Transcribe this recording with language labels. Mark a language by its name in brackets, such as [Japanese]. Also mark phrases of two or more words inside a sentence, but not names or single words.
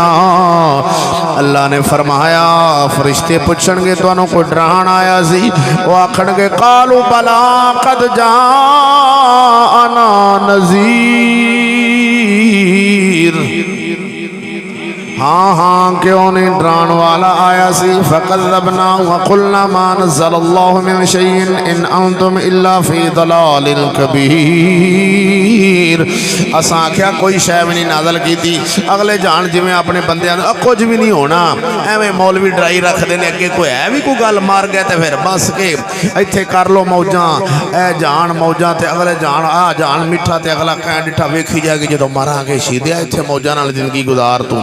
[Punjabi] ਅੱਲਾਹ ਨੇ ਫ਼ਰਮਾਇਆ ਫ਼ਰਿਸ਼ਤੇ ਪੁੱਛਣਗੇ ਤੁਹਾਨੂੰ ਕੋਈ ਡਰਾਣ ਆਇਆ ਸੀ? ਉਹ ਆਖਣਗੇ [Arabic] قالوا بلى قد جاءنا نذير. [Punjabi] ਹਾਂ ਹਾਂ ਕਿਉਂ ਨਹੀਂ ਡਰਾਣ ਵਾਲਾ ਆਇਆ ਸੀ। [Arabic] فكذبنا وقلنا ما نزل الله من شيء إن أنتم إلا في ضلال كبير. [Punjabi] ਅਸਾਂ ਆਖਿਆ ਕੋਈ ਸ਼ੈ ਵੀ ਨਹੀਂ ਨਾਜ਼ਲ ਕੀਤੀ। ਅਗਲੇ ਜਾਣ ਜਿਵੇਂ ਆਪਣੇ ਬੰਦਿਆਂ ਕੁਝ ਵੀ ਨਹੀਂ ਹੋਣਾ ਏਵੇਂ ਮੌਲਵੀ ਡਰਾਈ ਰੱਖਦੇ ਹੈਂ। ਅੱਗੇ ਕੋਈ ਹੈ ਵੀ ਕੋਈ ਗੱਲ ਮਾਰ ਗਿਆ ਤਾਂ ਫਿਰ ਬਸ ਕੇ ਇੱਥੇ ਕਰ ਲਓ ਮੌਜਾਂ ਏ ਜਾਣ ਮੌਜਾਂ ਤੇ ਅਗਲੇ ਜਾਣ ਆ ਜਾਣ ਮਿੱਠਾ ਤੇ ਅਗਲਾ ਕਹਿ ਡਿੱਠਾ ਵੇਖੀ ਜਾਏਗੀ ਜੋ ਮਾਰਾਂਗੇ ਸ਼ੀਦਿਆ ਇੱਥੇ ਮੌਜਾਂ ਨਾਲ ਜ਼ਿੰਦਗੀ ਗੁਜ਼ਾਰ ਤੂੰ।